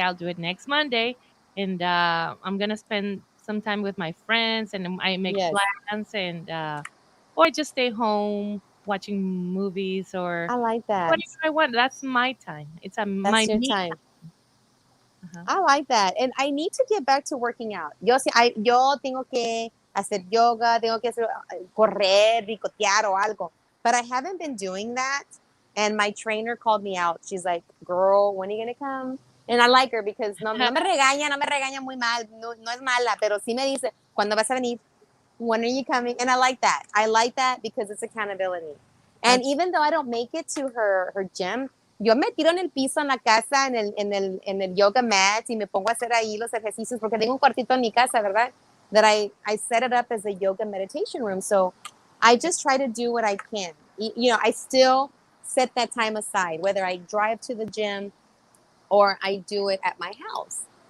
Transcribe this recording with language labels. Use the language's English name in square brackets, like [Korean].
[English] I'll do it next Monday, and I'm gonna spend some time with my friends, and I make Yes. plans, and or just stay home watching movies or I like that. whatever I want. That's my time. It's That's my your me time. time. Uh-huh. I like that. And I need to get back to working out. [Spanish] Yo tengo que hacer yoga, tengo que hacer, correr, ricotear o algo. [English] But I haven't been doing that. And my trainer called me out. She's like, girl, when are you going to come? And I like her because [Spanish] no me regaña muy mal, no es mala, pero sí me dice, ¿cuándo vas a venir? [English] When are you coming? And I like that. I like that because it's accountability. And That's even though I don't make it to her gym, [Spanish] yo me tiro en el piso en la casa, en el yoga mat y me pongo a hacer ahí los ejercicios porque tengo un cuartito en mi casa, ¿verdad? [English] That I set it up as a yoga meditation room. So I just try to do what I can. You know, I still set that time aside, whether I drive to the gym or I do it at my house.